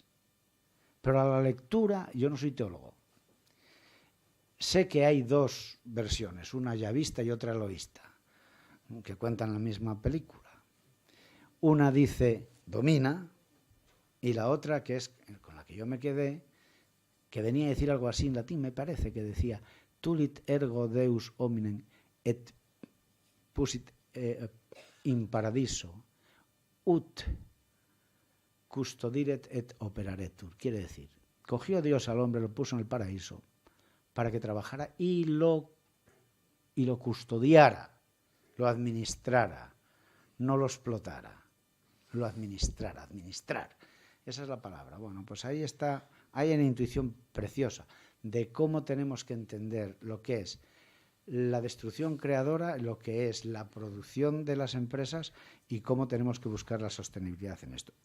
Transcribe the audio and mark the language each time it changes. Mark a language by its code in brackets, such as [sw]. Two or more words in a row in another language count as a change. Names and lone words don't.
[es] Pero a la lectura, yo no soy teólogo. Sé que hay 2 versiones, una yavista y otra eloísta, que cuentan la misma película. Una dice domina, y la otra, que es con la que yo me quedé, que venía a decir algo así en latín, me parece, que decía [la] tulit ergo Deus hominem et pusit in paradiso ut custodiret et operaretur. [es] Quiere decir, cogió Dios al hombre, lo puso en el paraíso para que trabajara y lo custodiara, lo administrara, no lo explotara, lo administrara, administrar. Esa es la palabra. Bueno, pues ahí está, hay una intuición preciosa de cómo tenemos que entender lo que es la destrucción creadora, lo que es la producción de las empresas y cómo tenemos que buscar la sostenibilidad en esto.